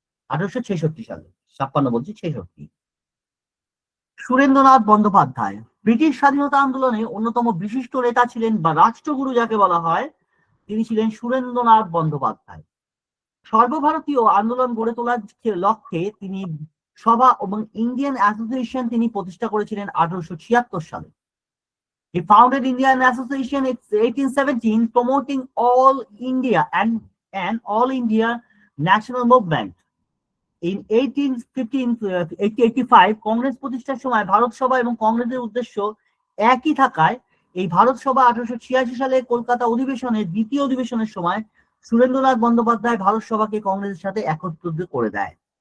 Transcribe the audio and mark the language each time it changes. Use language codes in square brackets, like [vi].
[bn] 1866 সালে, 56 বলছি 66। সুরেন্দ্রনাথ বন্দ্যোপাধ্যায় ব্রিটিশ স্বাধীনতা আন্দোলনে অন্যতম বিশিষ্ট নেতা ছিলেন, বা রাষ্ট্রগুরু যাকে বলা হয়, তিনি ছিলেন সুরেন্দ্রনাথ বন্দ্যোপাধ্যায়। সর্বভারতীয় আন্দোলন গড়ে তোলার লক্ষ্যে তিনি সভা এবং ইন্ডিয়ান অ্যাসোসিয়েশন তিনি প্রতিষ্ঠা করেছিলেন 1876 সালে। [en] He founded Indian Association in 1817, promoting all India and all India national movement. [bn] In 1885 Congress প্রতিষ্ঠার সময় ভারত সভা এবং কংগ্রেসের উদ্দেশ্য একই থাকায় এই ভারত সভা 1886 সালে কলকাতা অধিবেশনের দ্বিতীয় অধিবেশনের সময় সুরেন্দ্রনাথ বন্দ্যোপাধ্যায় ভারত সভাকে কংগ্রেসের সাথে একত্রিত করে দেয়।